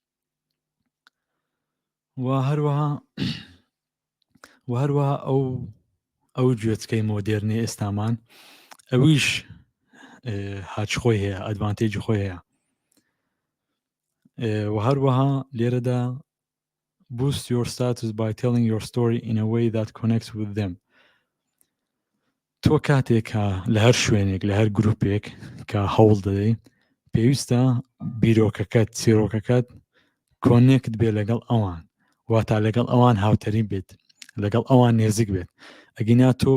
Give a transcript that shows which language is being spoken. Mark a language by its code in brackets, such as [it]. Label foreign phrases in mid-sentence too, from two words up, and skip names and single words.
[ckb] و هەروەها ئەو گوێچکەی مۆدێرنی ئێستامان ئەویش هاچ خۆی هەیە ئەدڤانتێجی خۆی هەیە و هەروەها لێرەدا [en] boost your status by telling your story in a way that connects with them [ckb] تۆ کاتێکە لە هەر شوێنێک لە هەر گروپێک کە هەوڵ دەدەی پێویستە بیرۆکەکەت چیرۆکەکەت کۆنێکت بێ لەگەڵ ئەوان واتە لەگەڵ ئەوان هاوتەری بێت لەگەڵ ئەوان نێزیک بێت ئەگینا تۆ